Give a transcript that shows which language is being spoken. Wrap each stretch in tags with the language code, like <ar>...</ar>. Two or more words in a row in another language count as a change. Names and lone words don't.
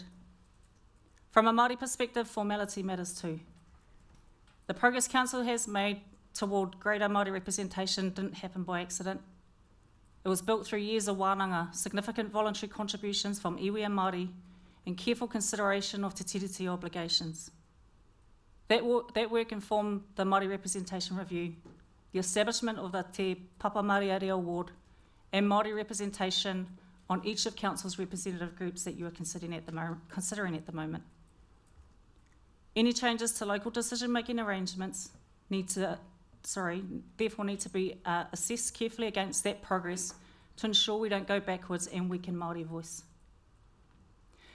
<en>From a Māori perspective, formality matters too. The progress council has made toward greater Māori representation didn't happen by accident. It was built through years of wānanga, significant voluntary contributions from iwi and Māori, and careful consideration of</en> <mi>te tiriti</mi> <en>obligations. That work informed the Māori Representation Review, the establishment of the Te Papa Māori Award, and Māori representation on each of Council's representative groups that you are considering at the moment. Any changes to local decision-making arrangements therefore need to be assessed carefully against that progress to ensure we don't go backwards and weaken Māori voice.</en>